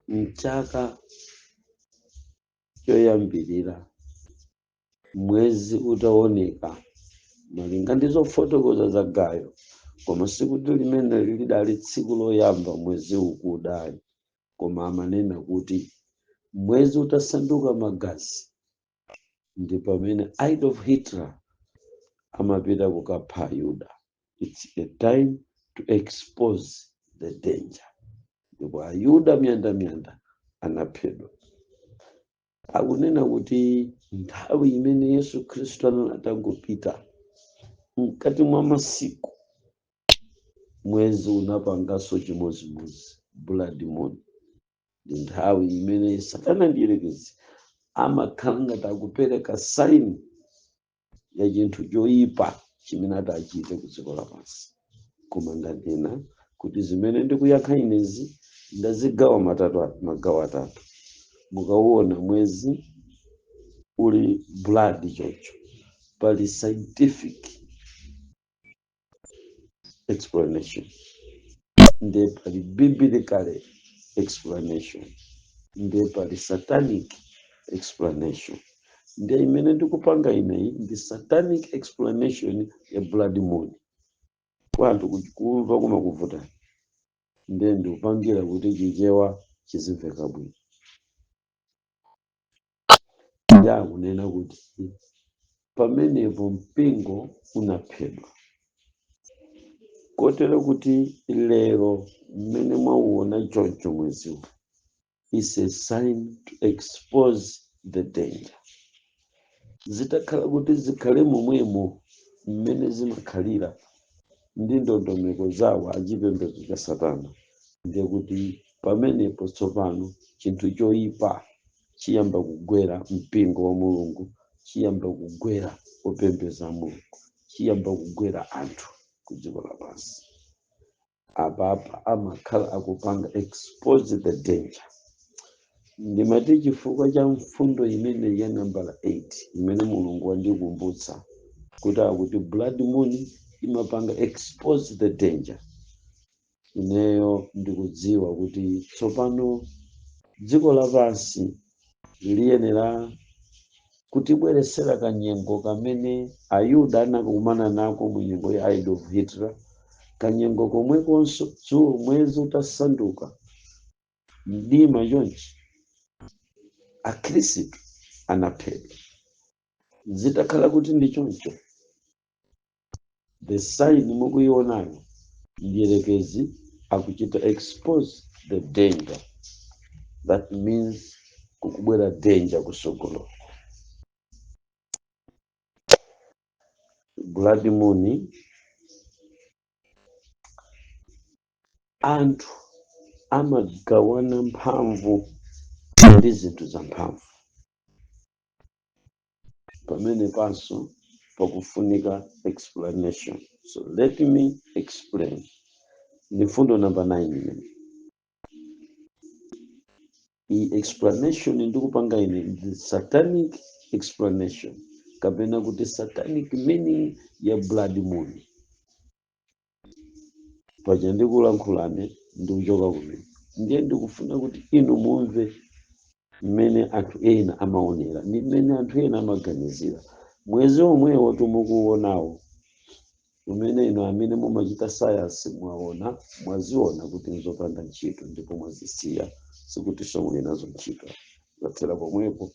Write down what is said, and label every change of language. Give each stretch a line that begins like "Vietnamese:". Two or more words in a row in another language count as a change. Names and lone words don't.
Nyanja: mchaka choyambirira mwezi utaoneka malinga ndi zofotokoza za Gayo, koma sikuti limene lidali tsiku loyamba mwezi ukudali, koma amanena kuti mwezi utasanduka magazi ndi pamene Adolf Hitler amapita kukapha Ayuda.
English: It's a time to expose the danger.
Nyanja: Ndipo Ayuda miyandamiyanda anaphedwa. Akunena kuti nthawi imene Yesu Khristu atangopita mkati mwa masiku mwezi unapanganso chimodzimodzi,
English: blood moon.
Nyanja: Ndi nthawi imene Satana ndiyelekezi amakhala ngati akupereka saini ya chinthu choyipa chimene atachite ku dziko lapansi. Koma ndanena kuti zimene ndikuyankha inezi ndazigawa magawo atatu. Mukaona mwezi uli blood chocho, pali
English: scientific explanation,
Nyanja: ndi pali
English: biblical explanation,
Nyanja: ndi pali
English: satanic explanation.
Nyanja: Ndi imene ndikupanga ineyi ndi
English: satanic explanation
Nyanja: ya
English: blood moon.
Nyanja: Kwanthu kumva kumakuvuta, ndiye ndikupangira kuti chichewa chizimveka bwino. Ndakunena kuti pamenepo mpingo unaphedwa, kotero kuti lero mmene mwauona choncho mweziwo
English: is a sign to expose the danger.
Nyanja: Zitakhala kuti zikhale momwemo mmene zimakhalira ndi ndondomeko zawo achipembedzo cha Satana, ndiye kuti pamenepo tsopano chinthu choyipa chiyamba kugwera mpingo wa Mulungu, chiyamba kugwera opembedza Mulungu, chiyamba kugwera anthu ku dziko lapansi. Apapa amakhala akupanga
English: expose the danger.
Nyanja: Ndimati chifukwa cha mfundo imene ya nambala 8 imene Mulungu wandikumbutsa kuti akuti
English: blood moon
Nyanja: imapanga
English: expose the danger.
Nyanja: Ineyo ndikudziwa kuti tsopano dziko lapansi liyenera kutibweresera kanyengo kamene Ayuda anakumana nako mu nyengo ya Adolf Hitler, kanyengo komwekonso dzulo mwezi utasanduka mdima chonchi akhristu anaphedwa. Zitakhala kuti ndi choncho,
English: the sign
Nyanja: mukuyionayo ndiyelekezi akuchita
English: expose the danger. That means
Nyanja: kukubwera danger kusogolo.
English: Blood moon,
Nyanja: anthu amagawana mphamvu ndi zinthu za mphamvu. Pamene panso pakufunika explanation.
English: So let me explain.
Nyanja: Ni fundo
English: number 9. I explanation
Nyanja: ndikupanga ine
English: the satanic explanation,
Nyanja: kapena kuti
English: satanic meaning
Nyanja: ya
English: blood moon.
Nyanja: Paja ndikulankhulane ndikuchoka kumene, ndiye ndikufuna kuti inu mumve mmene anthu ena amaonera ndi mmene anthu ena amaganizira. Mwezi omwewo tumukuonawo umene ino amene mumachita sayansi mwaziona kuti nzopanda ntchito ndipo mwazisiya, sikuti somwe nazo ntchito zathera pomwepo.